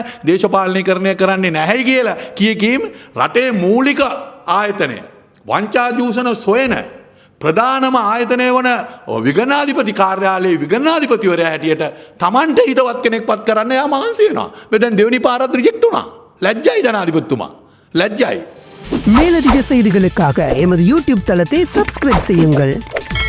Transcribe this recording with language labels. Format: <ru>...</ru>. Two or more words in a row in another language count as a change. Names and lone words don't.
<si>දේශපාලනීකරණය කරන්නේ නැහැයි කියලා කීකීම් රටේ මූලික ආයතනය වංචා දූෂණ සොයන ප්‍රධානම ආයතනය වන විගණනාධිපති කාර්යාලයේ විගණනාධිපතිවරයා හැටියට Tamanට හිතවත් කෙනෙක් පත් කරන්න එයා මහන්සි වෙනවා. දැන් දෙවෙනි පාරත් රිජෙක්ට් වුණා. ලැජ්ජයි ජනාධිපතිතුමා. லஜ்ஜாய்.</si> <ta>மேலதிக செய்திகளுக்காக எமது யூடியூப் தளத்தை சப்ஸ்கிரைப் செய்யுங்கள்.</ta>